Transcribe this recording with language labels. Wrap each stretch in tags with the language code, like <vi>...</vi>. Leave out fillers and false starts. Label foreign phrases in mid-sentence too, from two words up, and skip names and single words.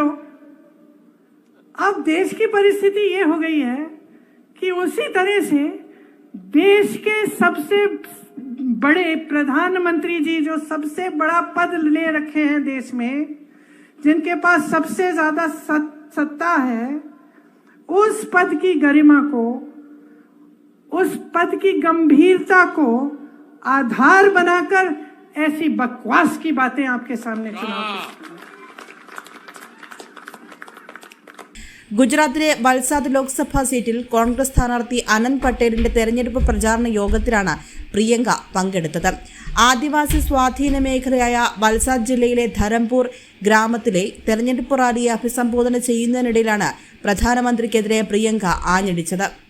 <hi>अब देश की परिस्थिति ये हो गई है कि उसी तरह से देश के सबसे बड़े प्रधानमंत्री जी जो सबसे बड़ा पद ले रखे हैं देश में, जिनके पास सबसे ज्यादा सत्ता है, उस पद की गरिमा को, उस पद की गंभीरता को आधार बनाकर ऐसी बकवास की बातें आपके सामने सुनाते।</hi> <ml>ഗുജറാത്തിലെ വൽസാദ് ലോക്സഭാ സീറ്റിൽ കോൺഗ്രസ് സ്ഥാനാർത്ഥി അനന്ത് പട്ടേലിന്റെ തെരഞ്ഞെടുപ്പ് പ്രചാരണ യോഗത്തിലാണ് പ്രിയങ്ക പങ്കെടുത്തത്. ആദിവാസി സ്വാധീന മേഖലയായ വൽസാദ് ജില്ലയിലെ ധരംപൂർ ഗ്രാമത്തിലെ തെരഞ്ഞെടുപ്പ് റാലിയെ അഭിസംബോധന ചെയ്യുന്നതിനിടയിലാണ് പ്രധാനമന്ത്രിക്കെതിരെ പ്രിയങ്ക ആഞ്ഞടിച്ചത്.</ml>